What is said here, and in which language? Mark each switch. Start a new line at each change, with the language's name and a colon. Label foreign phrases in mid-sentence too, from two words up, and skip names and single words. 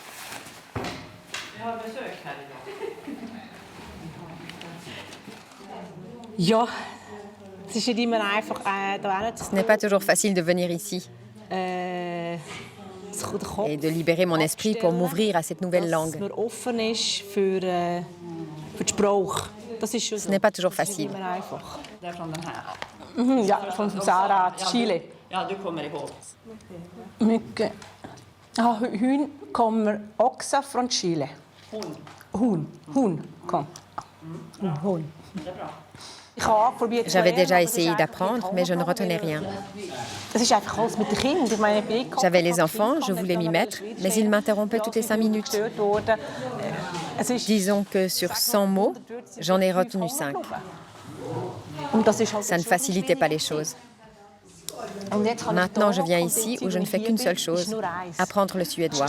French: Ce n'est pas toujours facile de venir ici et de libérer mon esprit pour m'ouvrir à cette nouvelle langue. Ce n'est pas toujours facile.
Swedish: Hun kommer också från Chile. Hon kom. Hon.
French: J'avais déjà essayé d'apprendre, mais je ne retenais rien. J'avais les enfants, je voulais m'y mettre, mais ils m'interrompaient toutes les 5 minutes. Disons que sur 100 mots, j'en ai retenu 5. Ça ne facilitait pas les choses. Maintenant, je viens ici où je ne fais qu'une seule chose, apprendre le suédois.